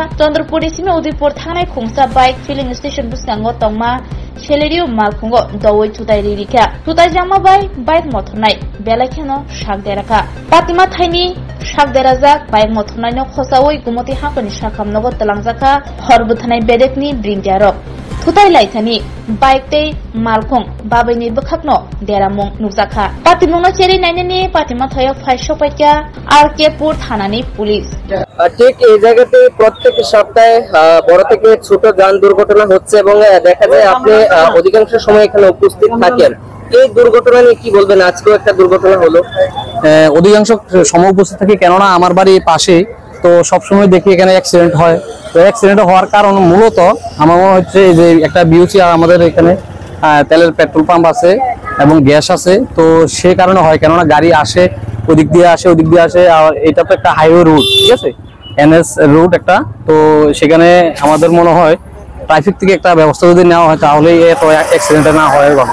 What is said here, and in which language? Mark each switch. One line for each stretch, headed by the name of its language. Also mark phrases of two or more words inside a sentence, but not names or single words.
Kok Borok: Chandrapuri simi Udaipur thangnai khungsa
English: bike filling station
Kok Borok: buskango tongma Cheleriu malkungo dawai thutai ririka thutai jama bai bike mothonai belakheno shak deraka patima thaini shak derajak bike mothonai no khosawoi gumoti hakoni shakam nogo talangjaka horbuthanai bedekni bringyarok thutai laithani bike te malkung babaini bukhakno deramung nukjaka patimungno cheri nainani patima thayok phaishopakya RK-পুর থানানি পুলিশ
Bangla: ঠিক এই জায়গাতে প্রত্যেক সপ্তাহে বড় থেকে ছোট যান দুর্ঘটনা হচ্ছে এবং দেখা যায় আপনি অধিকাংশ সময় এখানে উপস্থিত থাকেন এই দুর্ঘটনা নিয়ে কি বলবেন আজকেও একটা দুর্ঘটনা হলো অধিকাংশ সময় উপস্থিত থাকি কেননা আমার বাড়ির পাশে তো সব সময় দেখি এখানে অ্যাক্সিডেন্ট হয় তো অ্যাক্সিডেন্ট হওয়ার কারণ মূলত আমার মনে হচ্ছে যে একটা বিউসি আমাদের এখানে তেলের
English: petrol pump
Bangla: আছে এবং গ্যাস আছে তো সেই কারণে হয় কেননা গাড়ি আসে ওদিক দিয়ে আসে আর এটা তো একটা
English: highway route
Bangla: ঠিক আছে এনএস রুট একটা তো সেখানে আমাদের মনে হয় ট্রাফিক থেকে একটা ব্যবস্থা যদি নেওয়া হয় তাহলে এত অ্যাক্সিডেন্ট না হয় ভালো